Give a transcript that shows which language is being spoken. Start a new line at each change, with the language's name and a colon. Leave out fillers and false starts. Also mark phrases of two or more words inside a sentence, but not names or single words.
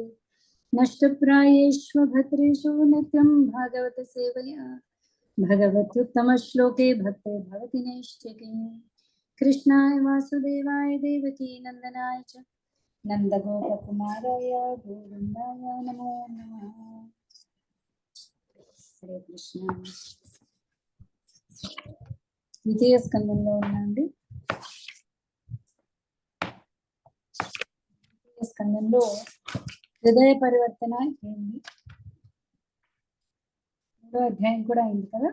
Sanskrit: नष्टप्रायेषु भद्रेषु नित्यं भागवत सेवया भगवत्युत्तमश्लोके भक्ते भवति नैष्ठिके। कृष्णाय वासुदेवाय देवकी नंदनाय च नंदगोपकुमाराय गोविंदाय नमो नमः। हरे कृष्ण।
Telugu: ద్వితీయ స్కందంలో ఉన్నాండి. ద్వితీయ స్కందంలో హృదయ పరివర్తన ఏంది, మూడో అధ్యాయం కూడా అయింది కదా.